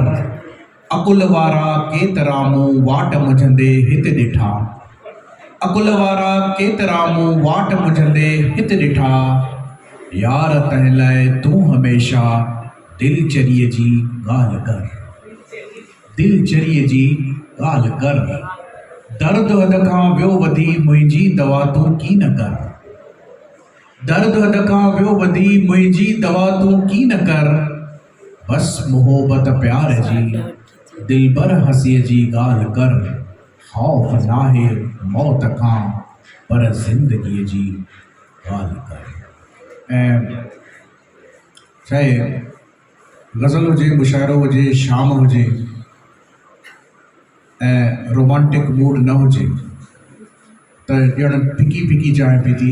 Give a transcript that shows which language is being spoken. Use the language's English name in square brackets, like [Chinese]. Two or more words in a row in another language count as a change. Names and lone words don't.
[Sindhi] अकुल वारा केतिरा मूं वाट मुझंदे हिते ॾिठा, अकुल वारा केतिरा मूं वाट मुझंदे हिते ॾिठा, यार तंहिं लाइ तूं हमेशा दिलचरीअ जी ॻाल्हि कर, दिलचरीअ जी ॻाल्हि कर। दर्द हद खां वियो वधी मुंहिंजी दवा तूं की न कर, दर्द हद खां वियो वधी मुंहिंजी दवा तूं की न कर, बस मोहब्बत प्यार जी दिलबर हसीअ जी ॻाल्हि कर। ख़ौफ़ नाहे मौत खां पर ज़िंदगीअ जी ॻाल्हि कर। ऐं चाहे गज़ल हुजे, मुशाइरो हुजे, शाम हुजे ऐं [English] romantic mood [Sindhi] न हुजे त ॼण फिकी फिकी चांहि पीती।